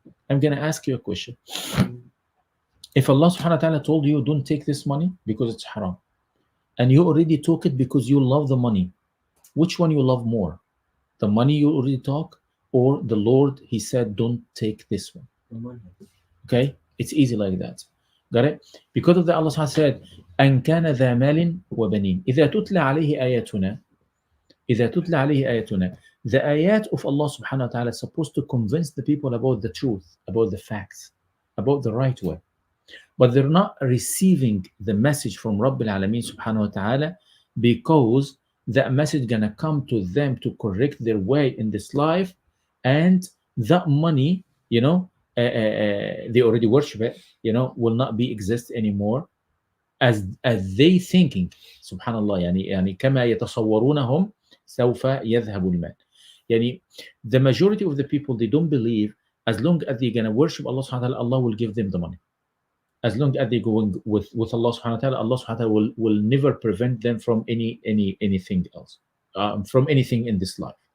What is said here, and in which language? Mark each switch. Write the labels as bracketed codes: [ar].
[en] I'm going to ask you a question. If Allah subhanahu wa ta'ala told you, don't take this money because it's haram, and you already took it because you love the money, which one you love more? The money you already took, or the Lord, he said, don't take this one. Okay, it's easy like that. Got it? Because of that, Allah subhanahu wa ta'ala said, [ar] أن كان ذا مال وبنين إذا تتلى عليه آياتنا إذا تتلى عليه آياتنا. [en] The ayat of Allah subhanahu wa ta'ala is supposed to convince the people about the truth, about the facts, about the right way. But they're not receiving the message from Rabbil Alameen subhanahu wa ta'ala, because that message gonna come to them to correct their way in this life, and that money, they already worship it, will not be exist anymore as they thinking. [ar] Subhanallah, يعني كما يتصورونهم سوف يذهب المال. [en] يعني the majority of the people, they don't believe as long as they're gonna worship Allah subhanahu wa ta'ala, Allah will give them the money. As long as they're going with Allah subhanahu wa ta'ala, Allah subhanahu wa ta'ala will never prevent them from anything else, from anything in this life.